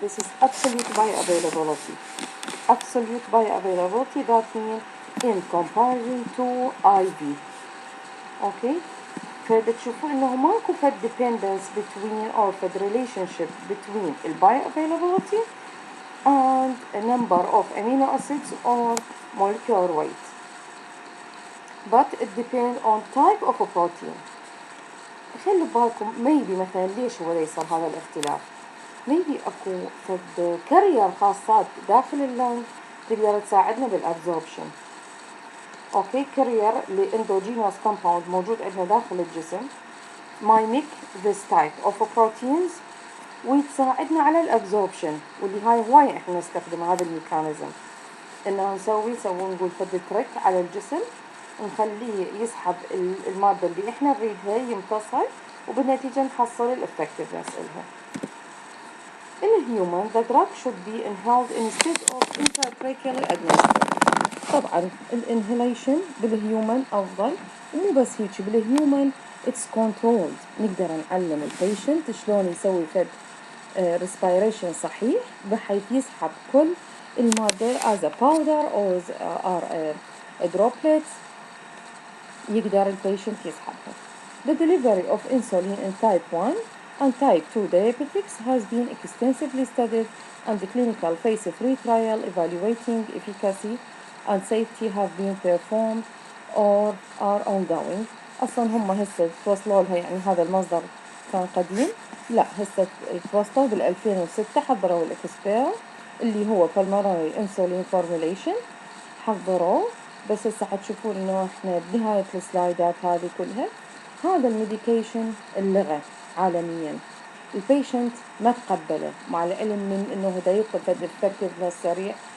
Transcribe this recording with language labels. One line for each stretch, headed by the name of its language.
English: This is absolute bioavailability. Absolute bioavailability, that means in comparison to IV. Okay.
Arabic: فتشوفوا إنه ماكو فد
English: dependence between or فد relationship between bioavailability and a number of amino acids or molecular weight. But it depends on type of a protein.
Arabic: خلوا بالكم maybe مثلا ليش هو يصير هذا الاختلاف. maybe اكو فد كارير خاصات داخل اللنج تقدر تساعدنا بالابزوربشن. اوكي، كارير لاندوجينوس كومباوند موجود عندنا داخل الجسم
English: mimic this type of proteins
Arabic: وتساعدنا على الابزوربشن، واللي هاي هواية احنا نستخدم هذا الميكانيزم انه نسوي نقول فد تريك على الجسم نخليه يسحب المادة اللي احنا نريدها يمتصها وبالنتيجة نحصل الافكتفنس إلها.
English: In a human, the drug should be inhaled instead of intratracheally administered.
Arabic: طبعا الانهيليشن بالهيومن أفضل، ومو بس هيك بالهيومن
English: it's controlled.
Arabic: نقدر نعلم البيشنت شلون يسوي فد respiration صحيح بحيث يسحب كل المادة
English: as a powder or a droplet
Arabic: يقدر البيشنت يسحبها.
English: The delivery of insulin in type 1 and type 2 diabetics has been extensively studied, and the clinical phase 3 trial evaluating efficacy and safety have been performed or are ongoing.
Arabic: أصلا هم هسه توصلوا لها، يعني هذا المصدر كان قديم، لا هسه توصلوا بال2006 حضروا الإكسبير اللي هو
English: pulmonary insulin formulation
Arabic: حضروه. بس هسه حتشوفون إنه إحنا بنهاية السلايدات هذه كلها هذا الميديكيشن اللغة عالميا البيشنت ما تقبله، مع العلم من إنه هدا يطلب effectiveness سريع.